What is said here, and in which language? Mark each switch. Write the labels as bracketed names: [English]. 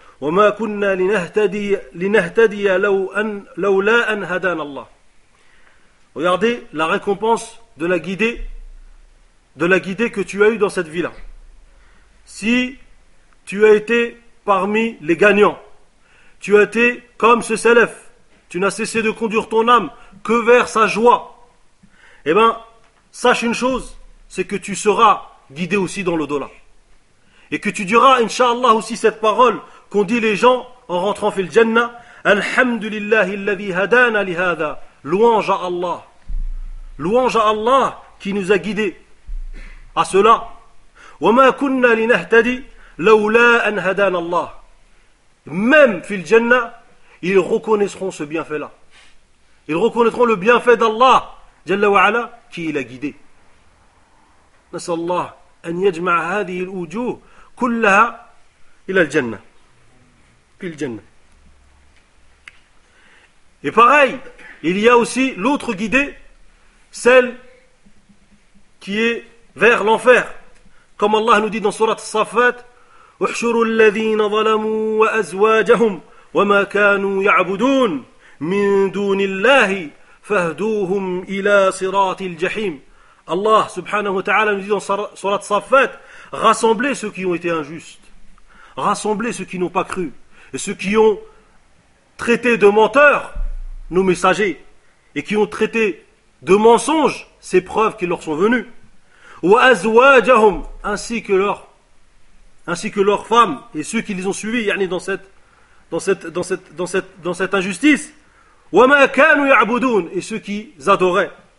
[Arabic] وما كنا لنهتدي لولا أن هدانا الله. [French] Regardez la récompense de la guidée, que tu as eue dans cette vie-là. Si tu as été parmi les gagnants, tu as été comme ce salaf, tu n'as cessé de conduire ton âme que vers sa joie, eh bien, sache une chose, c'est que tu seras guidé aussi dans l'au-delà. Et que tu diras, Inch'Allah, aussi cette parole qu'on dit les gens en rentrant fil Jannah, [Arabic] Alhamdulillah illadhi hadana lihada. [French] Louange à Allah. Louange à Allah qui nous a guidés à cela. [Arabic] وَمَا كُنَّا لِنَهْتَدِي لَوْلَا أَنْ هَدَانَ اللَّهِ. [French] Même fil Jannah, ils reconnaîtront ce bienfait-là. Ils reconnaîtront le bienfait d'Allah, Jalla wa Ala, qui l'a guidé. [Arabic] نسأل الله أن يجمع هذه الوجوه كلها إلى الجنة في الجنة. [French] Et pareil, il y a aussi l'autre guidée, celle qui est vers l'enfer. Comme Allah nous dit dans sourate As-Saffat, [Arabic] احشروا الذين ظلموا وأزواجهم وما كانوا يعبدون من دون الله فاهدوهم إلى صراط الجحيم. [French] Allah subhanahu wa ta'ala nous dit dans sourate Saffat, rassemblez ceux qui ont été injustes, rassemblez ceux qui n'ont pas cru, et ceux qui ont traité de menteurs nos messagers, et qui ont traité de mensonges ces preuves qui leur sont venues, [Arabic] wa azwajahum, [French] ainsi que leurs femmes et ceux qui les ont suivis, yani dans cette injustice, [Arabic] wa ma kanu ya'budun, [French] et ceux qui adoraient.